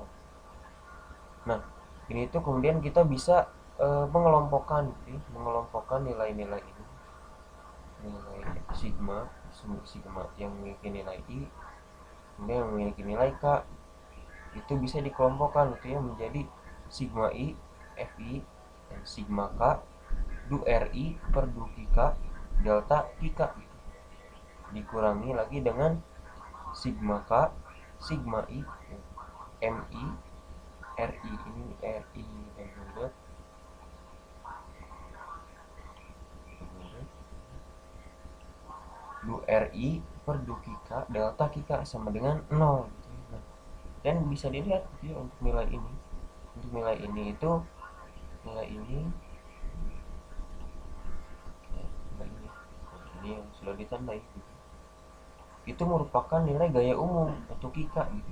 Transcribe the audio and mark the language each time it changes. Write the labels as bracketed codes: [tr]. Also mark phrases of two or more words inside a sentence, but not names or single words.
[id] Nah, ini tuh kemudian kita bisa mengelompokkan gitu, mengelompokkan nilai-nilai ini, nilai sigma sigma yang memiliki nilai I kemudian yang memiliki nilai K itu bisa dikelompokkan gitu ya menjadi sigma I Fi dan sigma K du Ri per du Kika delta Kika gitu. Dikurangi lagi dengan sigma K sigma I Mi Ri ini Ri dan du Ri per du Kika delta Kika sama dengan 0 gitu. Nah, dan bisa dilihat gitu ya, untuk nilai ini, untuk nilai ini itu nilai ini ini yang sudah ditandai gitu. Itu merupakan nilai gaya umum untuk Kika gitu.